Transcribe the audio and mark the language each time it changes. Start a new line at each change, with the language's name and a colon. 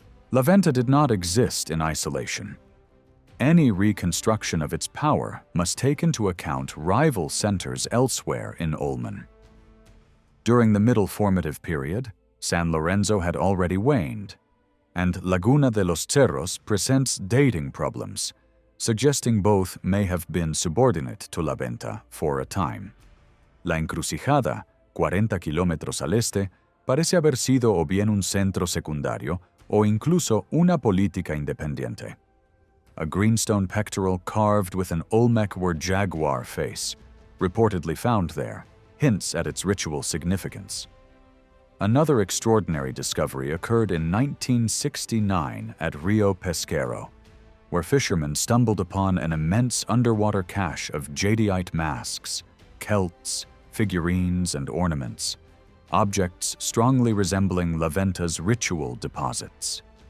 English: La Venta did not exist in isolation. Any reconstruction of its power must take into account rival centers elsewhere in Olmen. During the Middle Formative period, San Lorenzo had already waned, and Laguna de los Cerros presents dating problems, suggesting both may have been subordinate to La Venta for a time.
Spanish: La Encrucijada, 40 kilómetros al este, parece haber sido o bien un centro secundario o incluso una política independiente.
English: A greenstone pectoral carved with an Olmec or jaguar face, reportedly found there, hints at its ritual significance. Another extraordinary discovery occurred in 1969 at Rio Pesquero, where fishermen stumbled upon an immense underwater cache of jadeite masks, celts, figurines, and ornaments, objects strongly resembling La Venta's ritual deposits.